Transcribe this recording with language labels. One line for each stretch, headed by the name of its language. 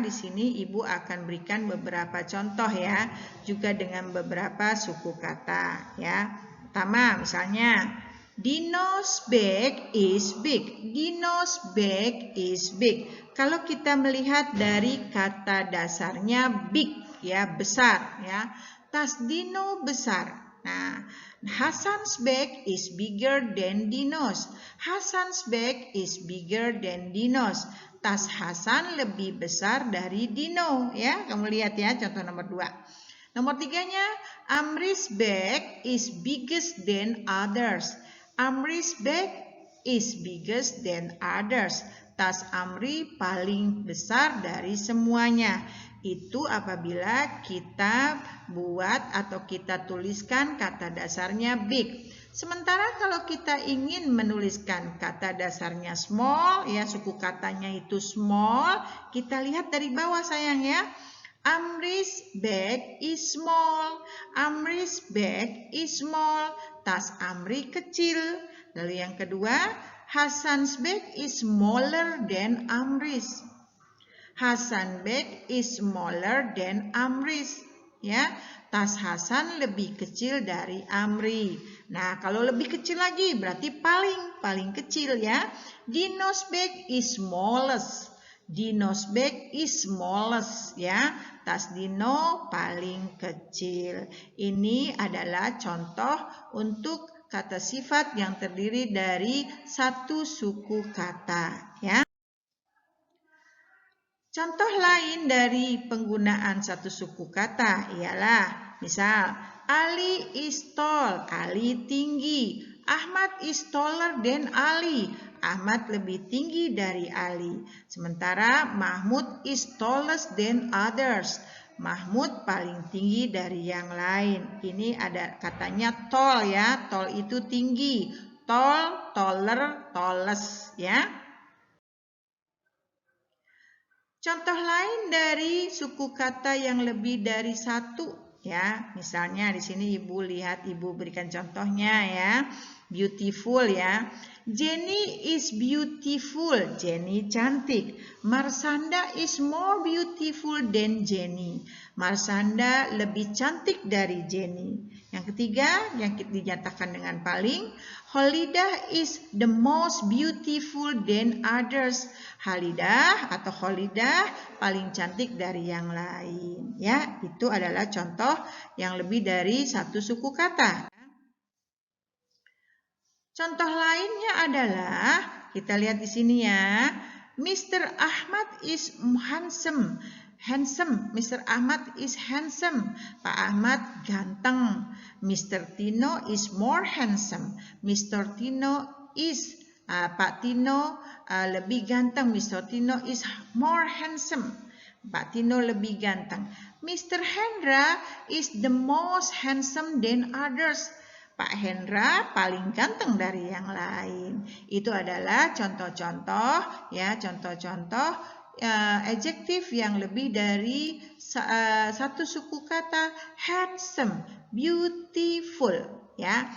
Indonesian: Di sini Ibu akan berikan beberapa contoh ya, juga dengan beberapa suku kata ya. Pertama misalnya
English: Dino's bag is big. Dino's bag is big.
Indonesian: Kalau kita melihat dari kata dasarnya big ya, besar ya. Tas Dino besar.
English: Nah, Hasan's bag is bigger than Dino's. Hasan's bag is bigger than Dino's.
Indonesian: Tas Hasan lebih besar dari Dino ya. Kamu lihat ya contoh nomor 2. Nomor 3-nya,
English: Amri's bag is biggest than others. Amri's bag is biggest than others.
Indonesian: Tas Amri paling besar dari semuanya. Itu apabila kita buat atau kita tuliskan kata dasarnya big. Sementara kalau kita ingin menuliskan kata dasarnya small, ya suku katanya itu small, kita lihat dari bawah sayang ya.
English: Amri's bag is small. Amri's bag is small.
Indonesian: Tas Amri kecil. Lalu yang kedua,
English: Hasan's bag is smaller than Amri's. Hasan bag is smaller than Amri's.
Indonesian: Ya, tas Hasan lebih kecil dari Amri. Nah, kalau lebih kecil lagi berarti paling kecil ya.
English: Dino's bag is smallest. Dino's bag is smallest ya.
Indonesian: Tas Dino paling kecil. Ini adalah contoh untuk kata sifat yang terdiri dari satu suku kata ya. Contoh lain dari penggunaan satu suku kata ialah misal
English: Ali is tall,
Indonesian: Ali tinggi.
English: Ahmad is taller than Ali,
Indonesian: Ahmad lebih tinggi dari Ali. Sementara
English: Mahmud is tallest than others,
Indonesian: Mahmud paling tinggi dari yang lain. Ini ada katanya tall ya, tall itu tinggi.
English: Tall, taller, tallest ya.
Indonesian: Contoh lain dari suku kata yang lebih dari satu ya. Misalnya di sini Ibu lihat, Ibu berikan contohnya ya.
English: Beautiful ya. Jenny is beautiful.
Indonesian: Jenny cantik.
English: Marsanda is more beautiful than Jenny.
Indonesian: Marsanda lebih cantik dari Jenny. Yang ketiga yang dinyatakan dengan paling,
English: Holidah is the most beautiful than others.
Indonesian: Halidah atau Holidah paling cantik dari yang lain. Ya, itu adalah contoh yang lebih dari satu suku kata. Contoh lainnya adalah kita lihat di sini ya.
English: Mr. Ahmad is handsome. Handsome. Mr. Ahmad is handsome.
Indonesian: Pak Ahmad ganteng.
English: Mr. Tino is more handsome. Mr. Tino is
Indonesian: Pak Tino lebih ganteng.
English: Mr. Tino is more handsome.
Indonesian: Pak Tino lebih ganteng.
English: Mr. Hendra is the most handsome than others.
Indonesian: Pak Hendra paling ganteng dari yang lain. Itu adalah contoh-contoh ya, contoh-contoh adjektif yang lebih dari satu suku kata.
English: Handsome, beautiful ya.